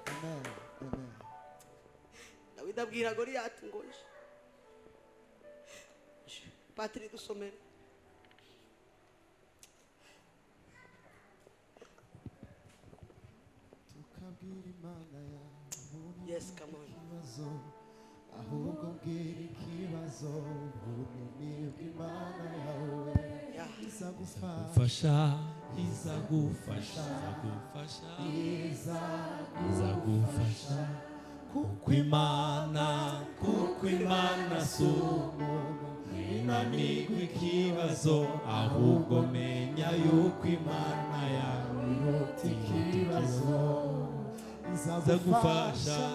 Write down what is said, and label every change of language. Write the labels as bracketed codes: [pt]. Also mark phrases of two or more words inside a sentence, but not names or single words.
[rw] Dawidi abwira Goliath ngo Patri dusomere. Tukabwira Imana ya [en] Yes, come on. [rw] ahubwo bwira ikibazo ubunini bw'Imana yawe izagufasha kuko Imana si umuntu inanirwa ikibazo ahubwo menya yuko Imana yawe iruta ikibazo izagufasha.